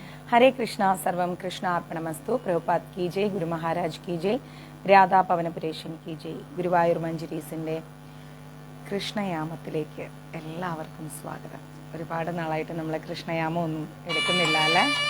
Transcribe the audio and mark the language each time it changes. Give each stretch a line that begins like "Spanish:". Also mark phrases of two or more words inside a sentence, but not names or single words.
Sanskrit: हरे कृष्णा सर्वम कृष्ण अर्पणमस्तु.
Hindi: പ്രഭുപാദ് की जय, ഗുരു മഹാരാജ് की जय, രാധാ പവനപുരേശൻ की जय.
Malayalam: ഗുരുവായൂർ മഞ്ജരീസിന്റെ കൃഷ്ണയാമത്തിലേക്ക് എല്ലാവർക്കും സ്വാഗതം. ഒരുപാട് നാളായിട്ട് നമ്മൾ കൃഷ്ണയാമം ഒന്നും എടുക്കുന്നില്ല അല്ലേ?